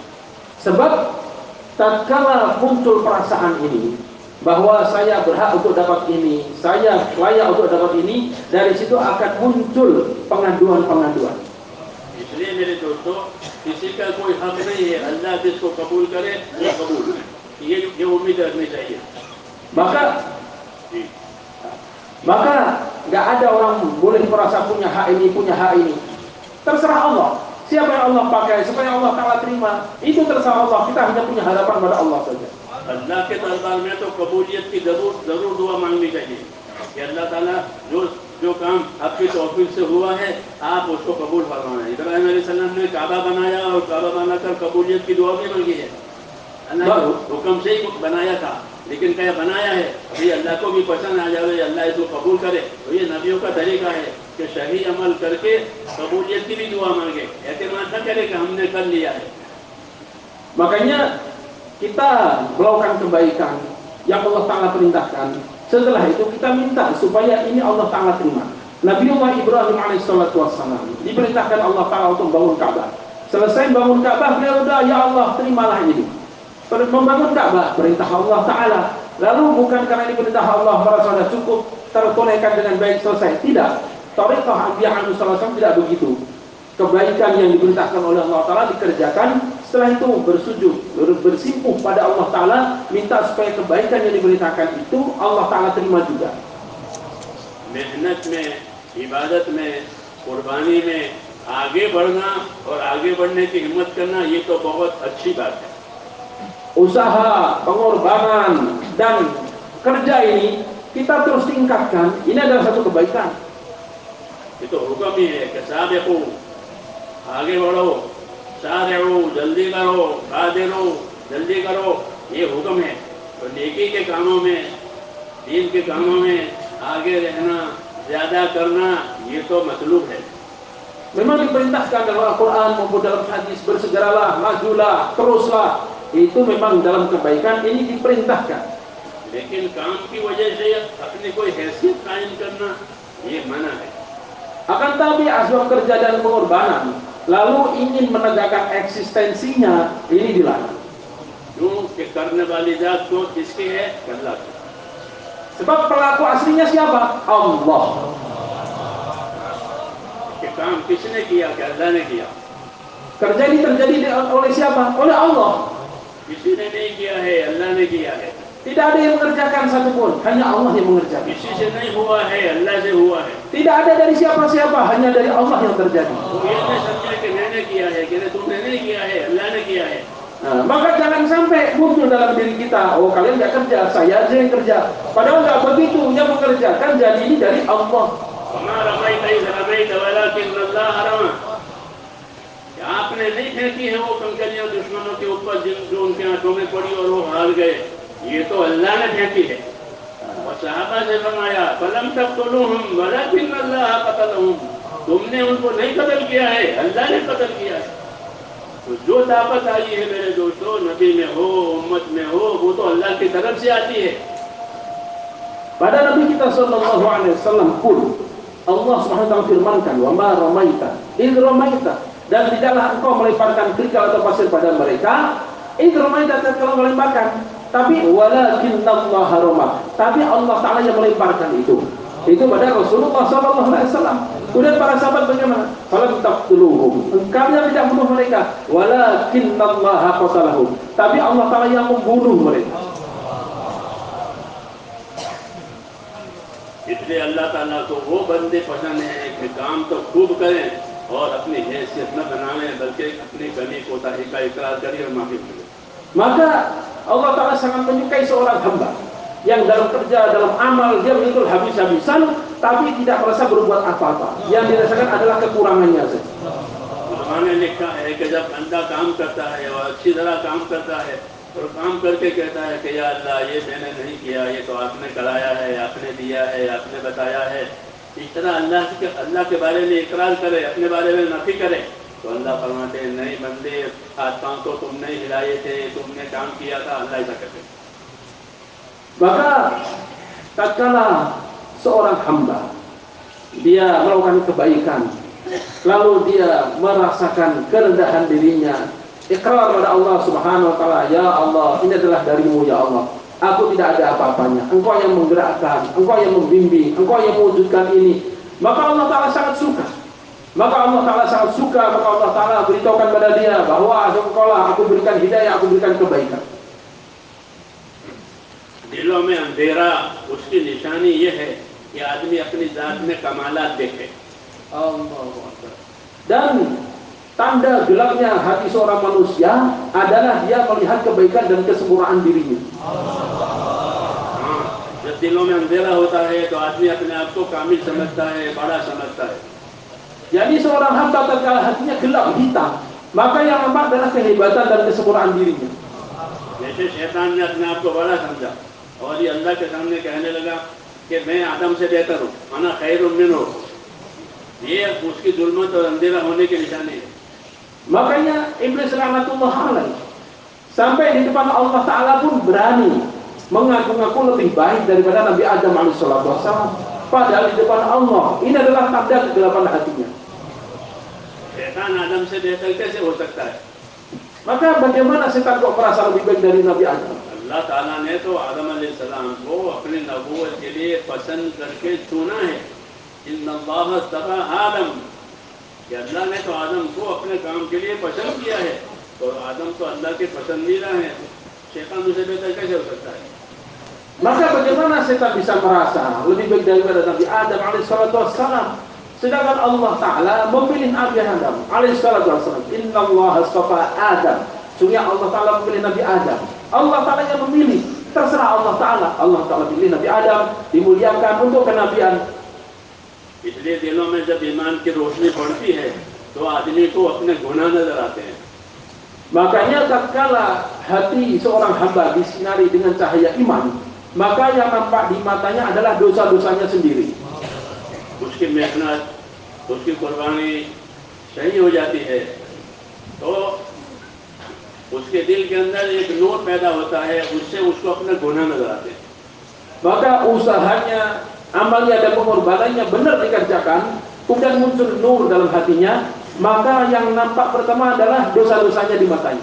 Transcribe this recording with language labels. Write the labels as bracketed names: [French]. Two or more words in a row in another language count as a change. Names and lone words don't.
[Indonesian] Sebab tatkala muncul perasaan ini bahwa saya berhak untuk dapat ini, saya layak untuk dapat ini, dari situ akan muncul pengaduan-pengaduan. [Hindi] इसलिए मेरे दोस्तों, किसी का कोई हक नहीं है, अल्लाह जिसको कबूल करे वो कबूल करे, ये उम्मीद रखनी चाहिए। [Indonesian] Maka nggak ada orang boleh merasa punya hak ini, terserah Allah. Siapa yang Allah pakai supaya Allah Ta'ala terima, itu terserah Allah. Kita hanya punya harapan pada Allah saja. [Hindi] अल्लाह के दरबार में तो कबूलियत की जरूर दुआ मांगनी चाहिए कि अल्लाह ताला जो काम आपकी तौफीक से हुआ है आप उसको कबूल फरमाएं। इब्राहिम अलैहिस्सलाम ने काबा बनाया और काबा बनाकर कबूलियत की दुआ भी मांगी है। अल्लाह के हुक्म से ही बनाया था, लेकिन क्या बनाया है अभी अल्लाह को भी पसंद आ जाए, अल्लाह इसको कबूल करे। तो ये नबियों का तरीका है कि सही अमल करके कबूलियत की भी दुआ मांगे, एतमाद न करे कि हमने कर लिया है। [Indonesian] Makanya kita melakukan kebaikan yang Allah Ta'ala perintahkan. Setelah itu kita minta supaya ini Allah Ta'ala terima. Nabiullah Ibrahim alaihissalam diperintahkan Allah Ta'ala untuk bangun Ka'bah. Selesai bangun Ka'bah, beliau udah, ya Allah terimalah ini. Membangun Ka'bah perintah Allah Ta'ala. Lalu bukan karena ini perintah Allah merasa sudah cukup tertunaikan dengan baik selesai. Tidak. [Arabic] طريقة الأنبياء [Indonesian] alaihissalam tidak begitu. Kebaikan yang diperintahkan oleh Allah Ta'ala dikerjakan, setelah itu bersujud, bersimpuh pada Allah Ta'ala, minta supaya kebaikan yang diberitakan itu Allah Ta'ala terima juga. [Hindi] मेहनत में, इबादत में, कुर्बानी में आगे बढ़ना और आगे बढ़ने की हिम्मत करना, ये तो बहुत अच्छी बात है। [Indonesian] Usaha, pengorbanan, dan kerja ini kita terus tingkatkan, ini adalah satu kebaikan. [Hindi] ये तो हुक्म ही है कि साबिक़ू, आगे बढ़ो, सारिऊ, जल्दी करो, बादिरू, जल्दी करो, ये हुक्म है। तो नेकी के कामों में, दीन के कामों में आगे रहना, ज्यादा करना, ये तो मतलूब है। [Indonesian] Memang diperintahkan dalam Al-Quran maupun dalam hadis, bersegeralah, majulah, teruslah. Itu memang dalam kebaikan ini diperintahkan. [Hindi] लेकिन काम की वजह से अपनी कोई हैसियत कायम करना, ये मना है। [Indonesian] Akan tapi asbab kerja dan pengorbanan lalu ingin menegakkan eksistensinya, ini dilarang. [Hindi] क्यों कि करने वाली जात को किसकी है? अल्लाह की। [Indonesian] Sebab pelaku aslinya siapa? Allah. [Hindi] कि काम किसने किया? कि अल्लाह ने किया। [Indonesian] Kerja ini terjadi oleh siapa? Oleh Allah. [Hindi] किसी ने नहीं किया है, अल्लाह ने किया है। [Indonesian] Tidak ada yang mengerjakan satupun, hanya Allah yang mengerjakan. [Hindi] किसी से नहीं हुआ है, अल्लाह से हुआ है। [Indonesian] Tidak ada dari siapa-siapa, hanya dari Allah yang terjadi. [Hindi] तो ये नहीं समझे कि मैंने किया है, कि तुमने नहीं किया है, अल्लाह ने किया है। [Indonesian] Nah, maka jangan sampai muncul dalam diri kita, oh kalian nggak kerja, saya aja yang kerja. Padahal nggak begitu, yang mengerjakan jadi ini dari Allah. [Arabic] وما رميت إذ رميت ولكن الله رمى. [Hindi] फेंकी है वो कंकरियां दुश्मनों के ऊपर जो उनके आंखों में पड़ी और वो हार गए, ये तो अल्लाह ने फेंकी है। और सहाबा से फरमाया [Arabic] فلم تقتلوهم ولكن الله قتلهم, [Hindi] तुमने उनको नहीं कत्ल किया है, अल्लाह ने कत्ल किया है। तो जो ताकत आई है मेरे दोस्तों, नबी में हो, उम्मत में हो, वो तो अल्लाह की तरफ से आती है। [Indonesian] Pada Nabi kita [Arabic] صلى الله عليه وسلم [Indonesian] pun Allah [Arabic] سبحانه وتعالى [Indonesian] firmankan, [Arabic] "وما رميت إذ رميت," [Indonesian] dan tidaklah engkau melemparkan kerikil atau pasir pada mereka, [Arabic] إذ رميت [Indonesian] tatkala melemparkan, tapi [Arabic] ولكن الله رمى, [Indonesian] tapi Allah taala yang melemparkan itu pada Rasulullah [Arabic] صلى الله عليه وسلم. [Indonesian] Kemudian para sahabat bagaimana? [Arabic] فلم تقتلوهم, [Indonesian] kalian tidak membunuh mereka, [Arabic] ولكن الله قتلهم, [Indonesian] tapi Allah taala yang membunuh mereka. [Hindi] इसलिए अल्लाह ताला को वो बंदे पसंद है कि काम तो खूब करें और अपनी हैसियत न बनाएं, बल्कि अपनी कमी कोताही का इकरार करें और माफी मांगे। [Indonesian] Maka Allah Ta'ala sangat menyukai seorang hamba yang dalam kerja, dalam amal dia betul habis-habisan, tapi tidak merasa berbuat apa-apa. Yang dirasakan adalah kekurangannya saja. [Hindi] उन्होंने लिखा है कि जब बंदा काम करता है और अच्छी तरह काम करता है और काम करके कहता है कि या अल्लाह ये मैंने नहीं किया, ये तो आपने कराया है, आपने दिया है, आपने बताया है, इस तरह अल्लाह के बारे में इकरार करे, अपने बारे में नफी करे, तो अल्लाह फरमाते हैं नहीं बंदे, हाथ पांव तो तुमने हिलाए थे, तुमने काम किया था, अल्लाह ऐसा कहते हैं। [Indonesian] Maka tatkala seorang hamba dia melakukan kebaikan, lalu dia merasakan kerendahan dirinya, ikrar pada Allah [Arabic] سبحانه وتعالى, [Indonesian] ya Allah, ini adalah darimu ya Allah, aku tidak ada apa-apanya, engkau yang menggerakkan, engkau yang membimbing, engkau yang mewujudkan ini, maka Allah Ta'ala sangat suka. Maka Allah Ta'ala sangat suka, maka Allah Ta'ala beritahukan pada dia bahwa aku berikan hidayah, aku berikan kebaikan. [Hindi] दिलों में अंधेरा, उसकी निशानी ये है कि आदमी अपनी जात में कमालात देखे। [Indonesian] Dan tanda gelapnya hati seorang manusia adalah dia melihat kebaikan dan kesempurnaan dirinya. जब दिलों में अंधेरा होता है तो आदमी अपने आप को कामिल समझता है, बड़ा समझता है। Jadi seorang hamba tatkala hatinya gelap hitam, maka yang nampak adalah kehebatan dan kesempurnaan dirinya. [Hindi] जैसे शैतान ने अपने आप को बड़ा समझा और ये अल्लाह के सामने कहने लगा कि मैं आदम से बेहतर हूँ, [Arabic] أنا خير منه, [Hindi] ये उसकी जुल्मत और अंधेरा होने की निशानी है। [Indonesian] Makanya iblis [Arabic] لعنة الله عليه [Indonesian] sampai di depan Allah Ta'ala pun berani mengaku-ngaku lebih baik daripada Nabi Adam alaihissalam, padahal di depan Allah ini adalah tanda kegelapan hatinya. [Hindi] शैतान आदम से बेहतर कैसे हो सकता है? [Indonesian] Maka bagaimana setan kok merasa lebih baik dari Nabi Adam? [Hindi] अल्लाह ताला ने तो आदम अलैहिस्सलाम को अपनी नबूवत के लिए पसंद करके चुना है। [Arabic] إن الله تبا آدم, [Hindi] कि अल्लाह ने तो आदम को अपने काम के लिए पसंद किया है, तो आदम तो अल्लाह के पसंदीदा है, शैतान उसे बेहतर कैसे हो सकता है? [Indonesian] Maka bagaimana setan bisa merasa lebih baik daripada Nabi Adam alaihissalam, sedangkan Allah Ta'ala memilih Nabi Adam alaihissalam. [Arabic] إن الله اصطفى آدم, [Indonesian] sungguh Allah Ta'ala memilih Nabi Adam. Allah Ta'ala yang memilih, terserah Allah Ta'ala. Allah Ta'ala pilih Nabi Adam, dimuliakan untuk kenabian. [Hindi] इसलिए दिलों में जब ईमान की रोशनी पड़ती है तो आदमी को अपने गुनाह नजर आते हैं। [Indonesian] Makanya tatkala hati seorang hamba disinari dengan cahaya iman, maka yang nampak di matanya adalah dosa-dosanya sendiri. [Hindi] उसकी मेहनत, उसकी कुर्बानी सही हो जाती है तो उसके दिल के अंदर एक नूर पैदा होता है, उससे उसको अपने गुनाह नजर आते हैं। [Indonesian] Maka usahanya, amalnya dan pengorbanannya benar dikerjakan, kemudian muncul nur dalam hatinya, maka yang nampak pertama adalah dosa-dosanya di matanya.